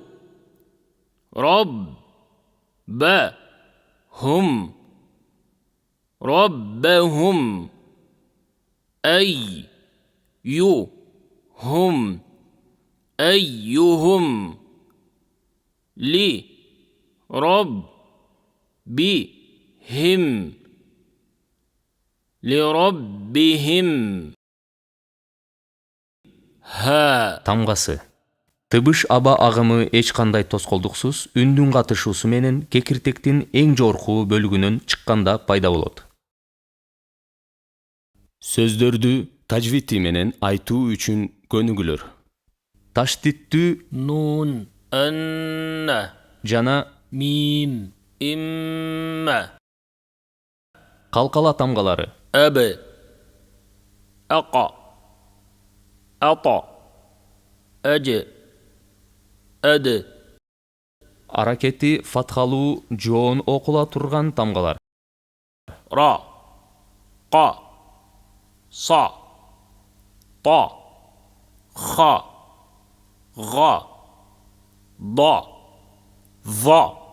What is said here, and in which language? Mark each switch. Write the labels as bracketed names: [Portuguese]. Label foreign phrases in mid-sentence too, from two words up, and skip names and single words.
[Arabic] ربهم أيهم لربهم ها. [Kyrgyz] Тамгасы. Тыбыш аба агымы эч кандай тоскоолдуксуз үндүн катышуусу менен кекиртектин эң жогорку бөлүгүнөн чыкканда пайда болот. Сөздөрдү тажвити менен айтуу үчүн көнүгүлөр. Таштиттүү нун, анна жана мим, имма. калкала тамгалары. Абы, аqa, ата, ажы, ады. Аракети фатхалуу жоон окула турган тамгалар. Ра, qa, sa, ta, xa, ga, da, va.